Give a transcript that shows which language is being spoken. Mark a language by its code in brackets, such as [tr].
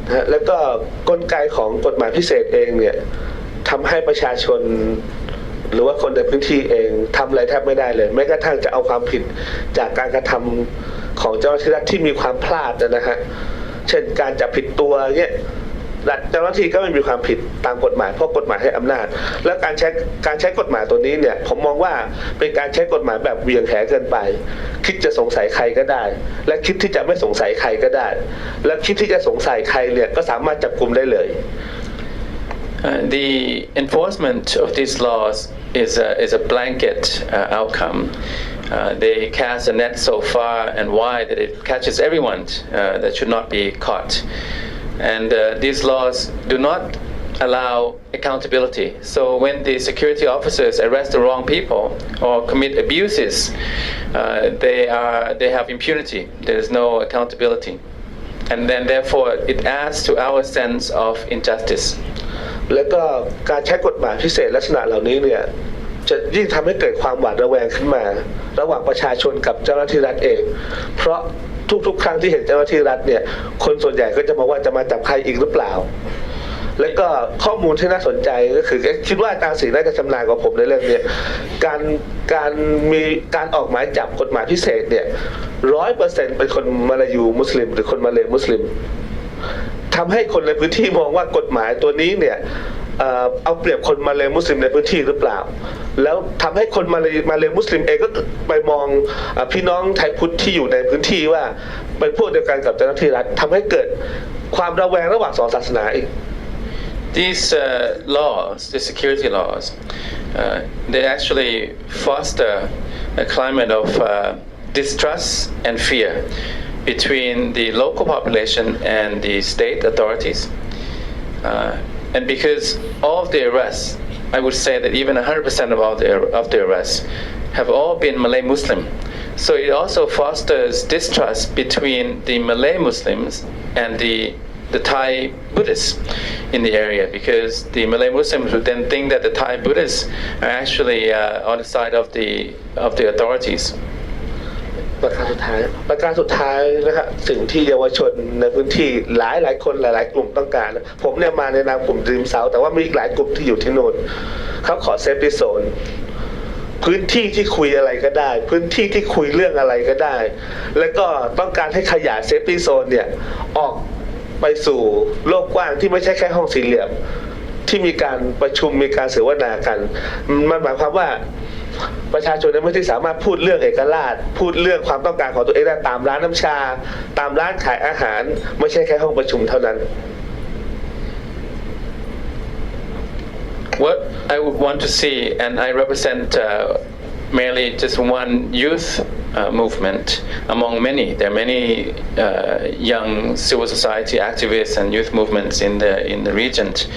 [th] แล้วก็กลไกของกฎหมายพิเศษเองเนี่ยทำให้ประชาชนหรือว่าคนในพื้นที่เองทำอะไรแทบไม่ได้เลยแม้กระทั่งจะเอาความผิดจากการกระทำของเจ้าหน้าที่รัฐที่มีความพลาดนะฮะเช่นการจับผิดตัวเนี่ย เจ้าหน้าที่ก็ไม่มีความผิดตามกฎหมายเพราะกฎหมายให้อำนาจและการใช้กฎหมายตัวนี้เนี่ยผมมองว่าเป็นการใช้กฎหมายแบบเหวี่ยงแหเกินไปคิดจะสงสัยใครก็ได้และคิดที่จะไม่สงสัยใครก็ได้และคิดที่จะสงสัยใครเนี่ยก็สามารถจับกุมได้เลย [en] The enforcement of these laws is a blanket outcome. They cast a net so far and wide that it catches everyone that should not be caught. And these laws do not allow accountability. So when the security officers arrest the wrong people or commit abuses, they have impunity. There is no accountability. And then therefore it adds to our sense of injustice. [th] แล้วก็การใช้กฎหมายพิเศษลักษณะเหล่านี้เนี่ยจะยิ่งทำให้เกิดความหวาดระแวงขึ้นมาระหว่างประชาชนกับเจ้าหน้าที่รัฐเองเพราะทุกๆครั้งที่เห็นเจ้าหน้าที่รัฐเนี่ยคนส่วนใหญ่ก็จะมองว่าจะมาจับใครอีกหรือเปล่าและก็ข้อมูลที่น่าสนใจก็คือคิดว่าอาจารย์ศรีน่าจะชำนาญกว่าผมในเรื่องนี้การมีการออกหมายจับกฎหมายพิเศษเนี่ย 100% เป็นคนมาลายูมุสลิมหรือคนมาเลมุสลิม ทำให้คนในพื้นที่มองว่ากฎหมายตัวนี้เนี่ยเอาเปรียบคนมาเลมุสลิมในพื้นที่หรือเปล่าแล้วทำให้คนมาเลมุสลิมเองก็ไปมองพี่น้องไทยพุทธที่อยู่ในพื้นที่ว่าเป็นพวกเดียวกันกับเจ้าหน้าที่รัฐทำให้เกิดความระแวงระหว่างสองศาสนาอีก [en] These laws, the security laws, they actually foster a climate of distrust and fear. between the local population and the state authorities. And because all of the arrests, I would say that even 100% of the arrests have all been Malay-Muslim. So it also fosters distrust between the Malay-Muslims and the Thai Buddhists in the area, because the Malay-Muslims would then think that the Thai Buddhists are actually on the side of the authorities. [th] ประการสุดท้ายนะฮะสิ่งที่เยาวชนในพื้นที่หลายคนหลายกลุ่มต้องการนะผมเนี่ยมาในนามกลุ่มDream Southแต่ว่ามีอีกหลายกลุ่มที่อยู่ที่โน่นเขาขอเซฟตี้โซน พื้นที่ที่คุยอะไรก็ได้พื้นที่ที่คุยเรื่องอะไรก็ได้แล้วก็ต้องการให้ขยายเซฟตี้โซนเนี่ยออกไปสู่โลกกว้างที่ไม่ใช่แค่ห้องสี่เหลี่ยมที่มีการประชุมมีการเสวนากันมันหมายความว่าประชาชนไม่ได้สามารถพูดเรื่องเอกราชพูดเรื่องความต้องการของตัวเองได้ตามร้านน้ำชาตามร้านขายอาหารไม่ใช่แค่ห้องประชุมเท่านั้น [en] What I would want to see, and I represent merely just one youth movement among many. There are many young civil society activists and youth movements in the region.